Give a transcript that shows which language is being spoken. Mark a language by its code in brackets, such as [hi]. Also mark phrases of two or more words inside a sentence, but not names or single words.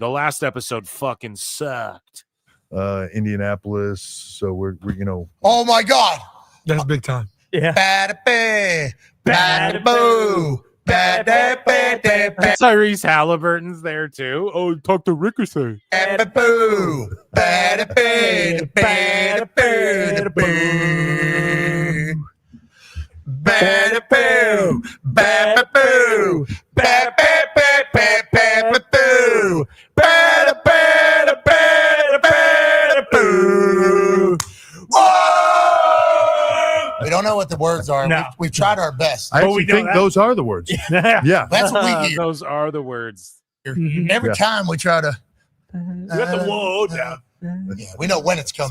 [en] The last episode fucking sucked. Indianapolis. So we're Oh my God. that's big time. Yeah. Bada boo. Tyrese Halliburton's there too. Oh, talk to Ricochet. Bada boo. Bada bada bada bada boo. Bada boo. Bada boo. Bada bada boo. Bada bada bada boo. Whoa! We don't know what the words are. No. We've tried our best. I actually think those are the words. Yeah. That's what we hear. Those are the words. Every time we try to. We got the whoa down. Yeah, we know when it's coming.